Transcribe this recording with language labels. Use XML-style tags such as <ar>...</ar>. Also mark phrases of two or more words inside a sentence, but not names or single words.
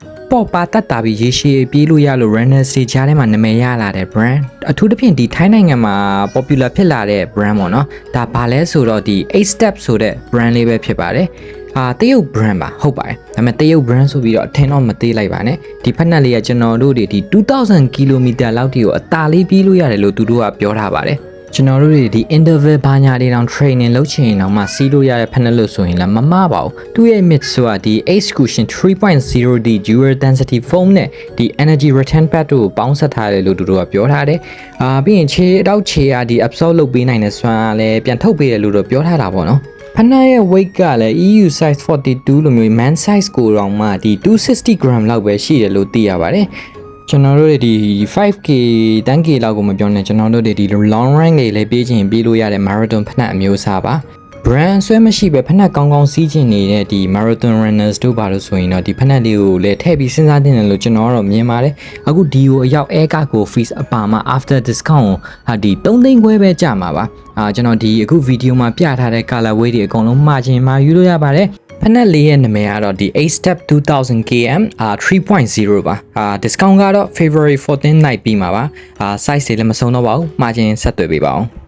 <my>ပေါ့ပါတတ်တာပြီးရေရှည်ပြေးလို့ရလို့ runner စီချားထဲမှာနာမည်ရလာတဲ့ brand အထူးသဖြင့်ဒီထိုင်းနိုင်ငံမှာ popular ဖြစ်လာတဲ့ brand ပေါ့နော်ဒါဘာလဲဆိုတော့ဒီ 8 step ဆိုတဲ့ brand လေးပဲဖြစ်ပါတယ်တရုတ် brand ပါဟုတ်ပါတယ်ဒါပေမဲ့တရုတ် brand ဆိုပြီးတော့အထင်တော့မသေးလိုက်ပါနဲ့ဒီဖက်နက်လေးကကျွန်တော်တို့ဒီ2000 km လောက် တိကိုအသာလေးပြေးလို့ရတယ်လို့သူတို့ကပြောထားပါတယ်ကျွန်တော်တို့ဒီ interval ဘာညာတွေတောင် training လုပ်ချင်အောင်မှစီးလို့ရတဲ့ဖက်နက်လို့ဆိုရင်လည်းမမှားပါဘူးသူ့ရဲ့ mid ဆိုတာဒီ Exclusion 3.0D</my> <en>dual density foam</en> <my>နဲ့ဒီ</my> <en>energy return pad</en> <my>တို့ကိုပေါင်းစပ်ထားတယ် လို့သူတို့ကပြောထားတယ်ပြီးရင်ခြေတောက်ခြေဒီ absorb လုပ်ပေးနိုင်တဲ့စွမ်းလည်းပြန်ထုတ်ပေးတယ်လို့တော့ပြောထားတာပေါ့နော်ဖက်နက်ရဲ့ weight ကလည်း EU size 42လိုမျိုး</my> <en>man size</en> <my>ကိုတောင်မှ ဒီ260 gram လောက်ပဲရှိတယ်လို့သိရပါတယ်ကျွန်တော်တို့ဒီ 5k 10k လောက်ကိုမပြောနဲ့ကျွန်တော်တို့ဒီ</my> <en>long run</en> <my>တွေလည်းပြေးချင်ပြေးလို့ရတဲ့ marathon ဖ က်နက်အမျိုးအစားပါ brand ဆွဲမရှိပဲဖက်နက်ကောင်းကောင်းစီးချင်နေတဲ့ဒီ</my> <en>marathon runners</en> <my>တို့ဘာလို့ဆိုရင်တော့ဒီဖက်နက်လေးကိုလည်းထည့်ပြီးစဉ်းစားတင်တယ်လို့ကျွန်တော်ကတော့မြင်ပါတယ်အခုဒီကိုအရောက်</my> <en>air card</en> <my>ကို fees အပါမှာ</my> <en>after discount</en> <my>ကိုဒီ3သိန်းခွဲပဲကျမှာပါကျွန်တော်ဒီအခု video မှာပြထားတဲ့ colorway တွေအကုန်လုံးမှာချင်မှာယူလို့ရပါတယ်ဖက်နက်လေးရဲ့နာမည်ကတော့ဒီ 8 step 2000 km 3.0 ပါdiscount ကတော့</my> <en>February 14 night</en> <my>ပြီးမှာပါsize တွေလည်းမဆုံးတော့ပါဘူးမှာချင်ဆက်သွယ်ပေးပါအောင်</my>